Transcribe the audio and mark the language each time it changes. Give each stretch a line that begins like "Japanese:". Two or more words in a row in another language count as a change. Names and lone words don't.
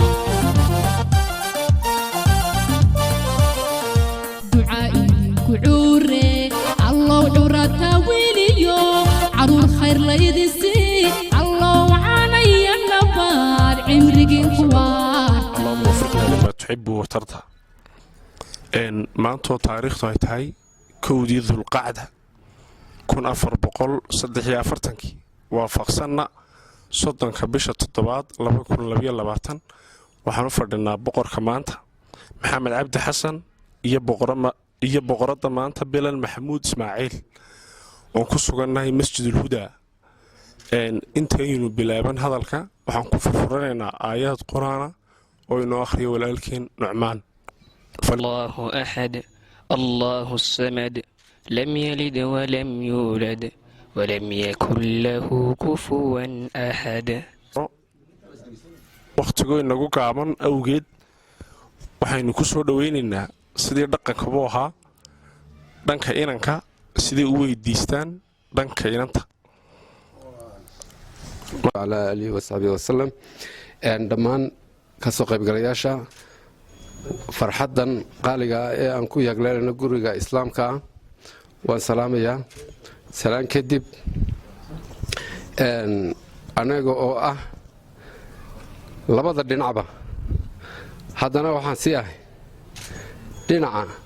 Somali: ducaa'iinku cuure allow curata weliyo caruur khayr laydisi allow caanaya nabaad cimrigiinku waarta
Arabic: اللهم وفقنا لما تحب وترضى
Somali: maantoo taariikhdu ay tahay kowdii dulqacda 1443 waafaqsanna 30 bisha 7 2022 waxaan u fadhinaa boqorka maanta maxamed cabdi xasan iyo boqorada maanta bilal maxamuud ismaaciil oo ku sugannahay masjidul hudaa intaynu bilaaban hadalka waxaan ku furfuranaynaa aayaad quraana oo inoo akhriyo walaalkeen nucmaan
Arabic: الله أحد الله الصمد لم يلد ولم يولد ولم يكن له كفوا أحد
Somali: waqtigoo inagu gaaban awgeed waxaynu ku soo dhaweynaynaa sidii dhaqankabu ahaa dhanka inanka sidii u weydiistaan dhanka inanta
Arabic: على آله وصحبه وسلم
Somali: dhammaan kasoo qaybgalayaasha farxaddan qaaliga ee aan ku yaagleelano guriga islaamka ah waan salaamayaa salaan kadib anaga oo ah labada dhinacba haddana waxaan sii ahay dhinaca